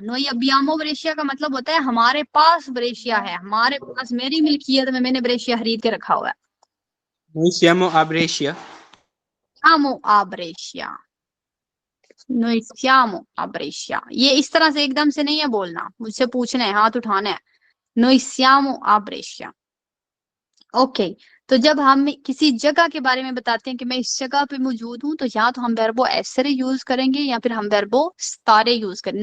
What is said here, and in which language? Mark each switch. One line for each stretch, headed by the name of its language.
Italian: नोई अबियामो ब्रेशिया
Hindi: का मतलब होता है हमारे पास ब्रेशिया है, हमारे पास, मेरी मिल्कियत में मैंने ब्रेशिया खरीद के रखा हुआ है।
Italian: Noi siamo a Brescia. siamo a Brescia, noi siamo a Brescia।
Hindi: ये इस तरह से एकदम से नहीं है बोलना, मुझसे पूछना है, हाथ उठाना है।
Italian: noi siamo a Brescia।
Hindi: Okay, तो जब हम किसी जगह के बारे में बताते हैं कि मैं इस जगह पे मौजूद हूं, तो या तो हम वर्बो एसरे यूज करेंगे या फिर हम वर्बो स्तारे यूज करेंगे।